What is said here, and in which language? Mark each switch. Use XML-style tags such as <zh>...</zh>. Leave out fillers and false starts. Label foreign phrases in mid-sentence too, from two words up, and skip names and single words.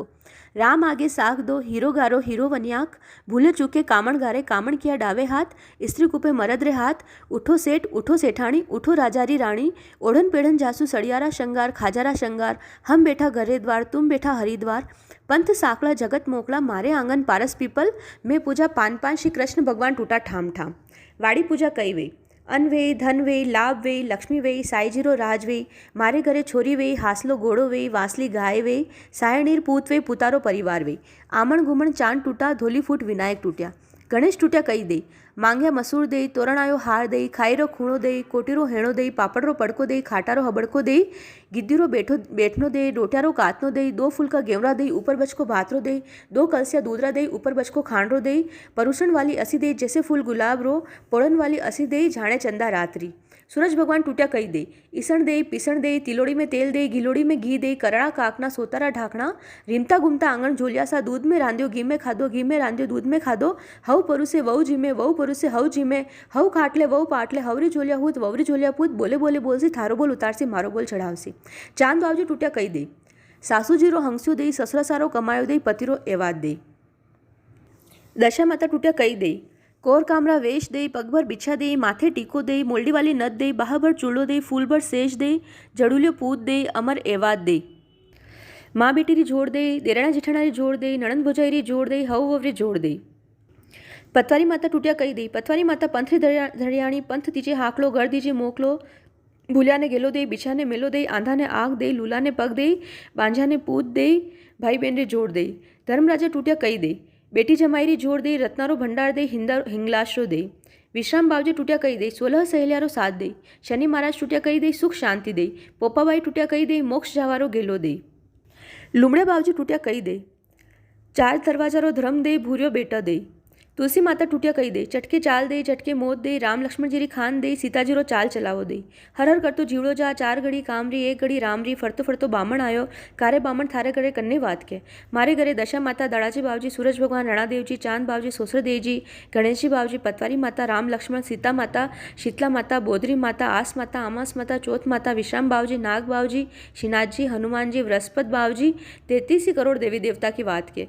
<raj>राम आगे साख दो, हीरो गारो हीरो वनियाक, भूले चूके कामण गारे, कामण किया डावे हाथ, स्त्री कुपे मरद रे हाथ, उठो सेठ उठो सेठाणी, उठो राजारी रानी, ओढ़न पेढ़न जासू सड़ियारा श्रंगार, खाजारा श्रंगार, हम बैठा घरे द्वार, तुम बैठा हरिद्वार, पंथ साकड़ा जगत मोकला, मारे आंगन पारस पीपल, में पूजा पान पान, श्री कृष्ण भगवान टूटा ठाम ठाम। वाड़ी पूजा कई वे, अन्न वे, धन वे, लाभ वे, लक्ष्मी वे, साईजीरो राज वे, मारे घरे छोरी वे, हासलो घोड़ो वे, वासली गाय वे, सायणीर पूत वे, पुतारो परिवार वे, आमण घुमण चांद टूटा, धोली फूट विनायक टूट्या, गणेश टूट्या कई दे, मांग्या मसूर दे, तोरणायो हार दे, खाईरो खूणो दे, कोटीरो हेणो दे, पापड़रो पड़को दे, खाटारो हबड़को दे, गिद्दीरो बैठनो दे, डोट्यारो कातनो दे, 2 फूल का गेवरा दे, ऊपर बचको भातरो दे, 2 कलसिया दूधरा दे, ऊपर बचको खांडरो दे, परुषण वाली असी दे, जैसे फूल गुलाब रो, पोड़न वाली असी दे, झाणे चंदा रात्रि। सूरज भगवान टूट्या कई दे, ईसण दे, पीसण दे, तिलोड़ी में तेल दे, गिलोड़ी में घी दे, करड़ा काकना सोतारा ढाकना, रीमता घूमता आंगण झोलिया सा, दूध में रांध्यो घी में खादो, घी में रांध्यो दूध में खादो, हव परुसे वहु जीमे, वहु परुसे हव जीमे, हव खाटले वहु पाटले, हवरी झोलिया हूत ववरी झोलिया पूत, बोले बोले बोलसी, थारो बोल उतारसी, मारो बोल चढ़ावसी। चांद बावजी टूट्या कई दे, सासू जीरो हंस्यो दे, ससरा सारो कमायो दे, पतिरो एवाद दे। दशा माता टूट्या कई दे, कोर कामरा वेश दे, पगभर बिछा दे, माथे टीको दे, मोल्डी वाली नद दे, बाहभर चूड़ो दे, फूलभर सेज दे, जड़ुलियो पूत दे, अमर एवाद दे। माँ बेटी री जोड़ दे, देराणा जेठाणा री जोड़ दे, नणंद भोजाई री जोड़ दे, हव ववरी जोड़ दे। पतवारी माता टूट्या कई दे, पतवारी माता पंथ री धड़ियाणी, पंथ दीजे हाकलो, घर दीजे मोकलो, भूलिया ने गेलो दे, बिछा ने मेलो दे, आंधा ने आग दे, लूला ने पग दे, बांझा ने पूत दे, भाई बहन रे जोड़ दे। धर्मराजा टूट्या कई दे, बेटी जमाई री जोड़ दे, रत्नारो भंडार दे, हिंगलाशरो दे। विश्राम बावजी टूट्या कई दे, 16 सहेलियारो साथ दे, शनि महाराज टूट्या कई दे, सुख शांति दे, पोपाबाई टूट्या कई दे, मोक्ष जावारो गेलो दे। लुमड़े बावजी टूट्या कई दे, 4 दरवाजारो धर्म दे, भूरियो बेटा दे। तुलसी माता टूट्या कई दे, चटके चाल दे, चटके मोत दे, राम लक्ष्मण जी री खान दे, सीताजी रो चाल चलावो दे। हर हर करतो जीवड़ो जा, 4 घड़ी कामरी 1 घड़ी रामरी, फरतो फरतो बामण आयो, कारे बामण थारे घरे कन्ने बात के। मारे घरे दशा माता, दाड़ाजी बावजी, सूरज भगवान राणादेव जी, चांद बावजी, सोसर देव जी, गणेश जी बावजी, पतवारी माता, राम लक्ष्मण सीता माता, शीतला माता, बोधरी माता, आस माता, अमास माता, चौथ माता, विश्राम बावजी, नाग बावजी, श्रीनाथ जी, हनुमान जी, बृहस्पति बावजी, 33 करोड़ देवी देवता की बात के।</raj>